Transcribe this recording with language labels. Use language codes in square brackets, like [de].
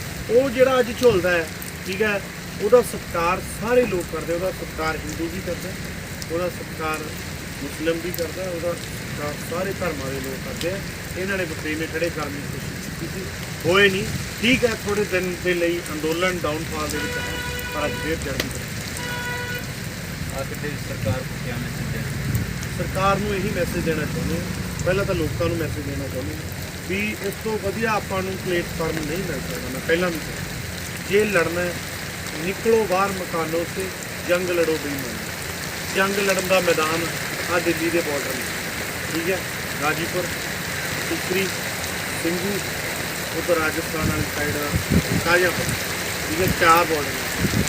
[pa] ਉਹ ਜਿਹੜਾ ਅੱਜ ਝੁਲਦਾ ਹੈ, ਠੀਕ ਹੈ, ਉਹਦਾ ਸਤਿਕਾਰ ਸਾਰੇ ਲੋਕ ਕਰਦੇ, ਉਹਦਾ ਸਤਿਕਾਰ ਹਿੰਦੂ ਵੀ ਕਰਦਾ, ਉਹਦਾ ਸਤਿਕਾਰ ਮੁਸਲਿਮ ਵੀ ਕਰਦਾ, ਉਹਦਾ ਸਤਿਕਾਰ ਸਾਰੇ ਧਰਮਾਂ ਦੇ ਲੋਕ ਕਰਦੇ ਆ। ਇਹਨਾਂ ਨੇ ਬਖਰੇਵੇਂ ਖੜੇ ਕਰਨ ਦੀ ਕੋਸ਼ਿਸ਼ ਕੀਤੀ ਸੀ, ਹੋਏ ਨਹੀਂ, ਠੀਕ ਹੈ, ਥੋੜੇ ਦਿਨ ਦੇ ਲਈ ਅੰਦੋਲਨ ਡਾਊਨਫਾਲ ਦੇ ਵਿੱਚ ਹੈ, ਪਰ ਅੱਜ ਫੇਰ ਚੜ੍ਹਦੀ ਕਰੇ। [hi] आखिर सरकार को क्या मैसेज देना? [pa] ਸਰਕਾਰ ਨੂੰ ਇਹੀ ਮੈਸੇਜ ਦੇਣਾ ਚਾਹੁੰਦੇ ਹਾਂ, ਪਹਿਲਾਂ ਤਾਂ ਲੋਕਾਂ ਨੂੰ ਮੈਸੇਜ ਦੇਣਾ ਚਾਹੁੰਦੇ ਹਾਂ ਵੀ ਇਸ ਤੋਂ ਵਧੀਆ ਆਪਾਂ ਨੂੰ ਪਲੇਟਫਾਰਮ ਨਹੀਂ ਮਿਲ ਸਕਦਾ। ਮੈਂ ਪਹਿਲਾਂ ਵੀ ਕਿਹਾ, ਜੇ ਲੜਨਾ ਹੈ [hi] ਨਿਕਲੋ ਬਾਹਰ ਮਕਾਨੋਂ ਸੇ, ਜੰਗ ਲੜੋ ਬੇਈਮਾਨ। [pa] ਜੰਗ ਲੜਨ ਦਾ ਮੈਦਾਨ ਆ ਦਿੱਲੀ ਦੇ ਬਾਰਡਰ ਨੇ, ਠੀਕ ਹੈ, ਗਾਜੀਪੁਰ, ਟਿਕਰੀ, ਸਿੰਘੂ, ਉੱਧਰ ਰਾਜਸਥਾਨ ਵਾਲੀ ਸਾਈਡ ਕਾਜਾਪੁਰ, ਠੀਕ ਹੈ, 4 ਬਾਰਡਰ ਨੇ।